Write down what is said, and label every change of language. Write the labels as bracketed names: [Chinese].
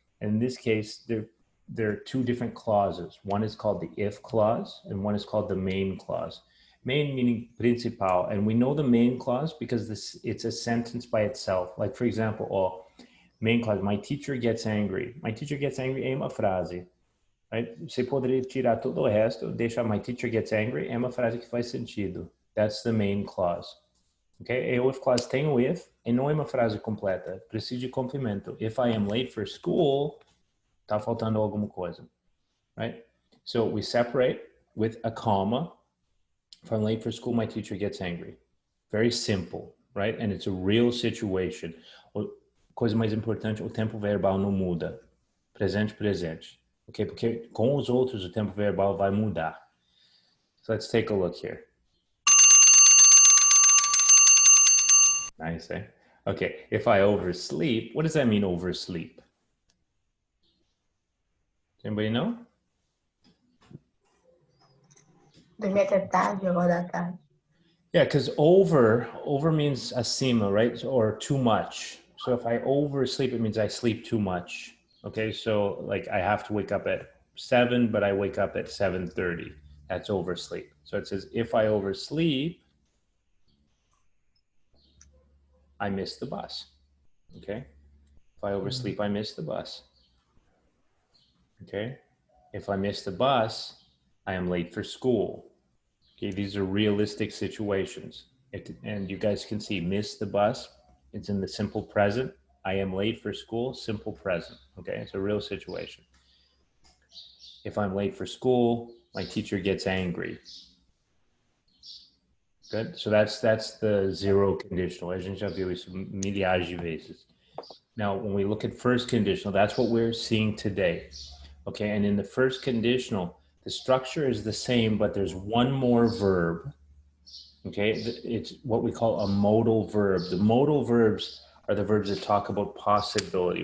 [English] And in this case, there are 2 different clauses. One is called the if clause and one is called the main clause. Main meaning principal, and we know the main clause because it's a sentence by itself. Like for example, main clause, my teacher gets angry. My teacher gets angry [Portuguese] é uma frase, [English] right? [Portuguese] Você poderia tirar todo o resto, deixar [English] my teacher gets angry, [Portuguese] é uma frase que faz sentido. [English] That's the main clause. Okay? [Portuguese] A if clause tem o if, e não é uma frase completa. Precisa de complemento. [English] If I am late for school, [Portuguese] tá faltando alguma coisa, [English] right? So we separate with a comma. If I'm late for school, my teacher gets angry. Very simple, right? And it's a real situation. [Portuguese] Coisa mais importante, o tempo verbal não muda. Presente, presente. Okay? Porque com os outros, o tempo verbal vai mudar. [English] So let's take a look here. Nice, eh? Okay, if I oversleep, what does that mean, oversleep? Does anybody know? [Portuguese] Dormir até tarde, acordar tarde. [English] Yeah, because over means acima, right? Or too much. So if I oversleep, it means I sleep too much. Okay, so like I have to wake up at 7, but I wake up at 7:30. That's oversleep. So it says, if I oversleep, I miss the bus. Okay. If I oversleep, I miss the bus. Okay. If I miss the bus, I am late for school. Okay. These are realistic situations. And you guys can see miss the bus. It's in the simple present. I am late for school, simple present. Okay. It's a real situation. If I'm late for school, my teacher gets angry. Good. So that's the zero conditional. [Portuguese] A gente já viu isso milhares de vezes. [English] Now, when we look at first conditional, that's what we're seeing today. Okay. And in the first conditional, the structure is the same, but there's one more verb. Okay. It's what we call a modal verb. The modal verbs are the verbs that talk about possibility.